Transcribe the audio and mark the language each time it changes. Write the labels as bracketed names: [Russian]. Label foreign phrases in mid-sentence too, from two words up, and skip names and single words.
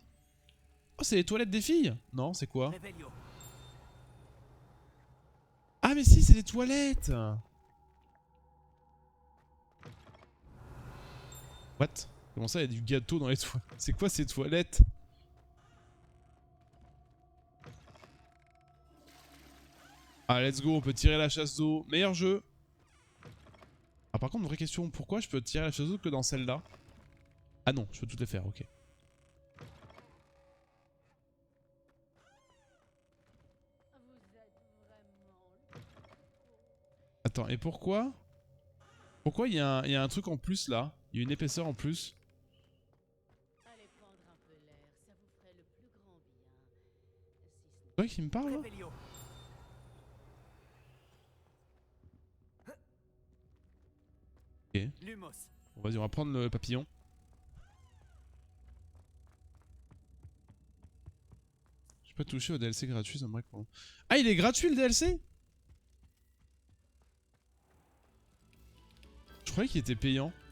[French] Oh, c'est les toilettes des filles? Non, c'est quoi? Revelio. Ah, mais si, c'est les toilettes. What? Comment ça, il y a du gâteau dans les toilettes? C'est quoi ces toilettes? [English] Ah, let's go, [French] on peut tirer la chasse d'eau. Meilleur jeu. Ah, par contre, vraie question, pourquoi je peux tirer la chasse d'eau que dans celle-là? Ah non, je peux toutes les faire, ok. Attends, et pourquoi? Pourquoi il y a un truc en plus là? Il y a une épaisseur en plus. Allez prendre un peu l'air, ça vous ferait le plus grand bien. Si ce C'est toi qui me parle là? Revelio. Ok. Lumos. Bon, vas-y, on va prendre le papillon. J'ai pas touché au DLC gratuit, ça me répond. Ah, il est gratuit le DLC? Je croyais qu'il était payant.